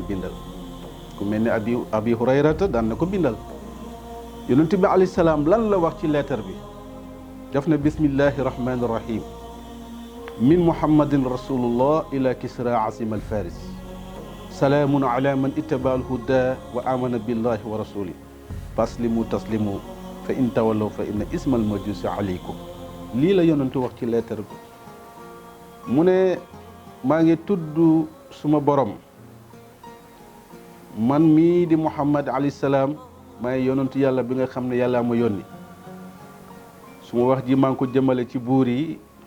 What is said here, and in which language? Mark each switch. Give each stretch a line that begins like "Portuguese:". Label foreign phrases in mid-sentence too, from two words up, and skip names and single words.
Wolof: bindal ku mel ni abi hurayrata daan na ko bindal yonent bi
Arabic: عليه السلام
Wolof: lan la wax ci leetar bi def na
Arabic: بسم الله الرحمن الرحيم من محمد رسول الله إلى كسرى عظيم فارس سلام على من اتبع الهدى وآمن بالله ورسوله فأسلموا تسلموا فإن تولوا فإن إثم المجوس عليكم
Wolof: lii la yonentu wax ci leetar bi mu ne maa ngi tudd suma borom man mii di muhammad
Arabic: عليه السلام
Wolof: maay yonentu yàlla bi nga xam ne yàllaa ma yónni suma wax ji maa ngi ko jëmale ci buur yi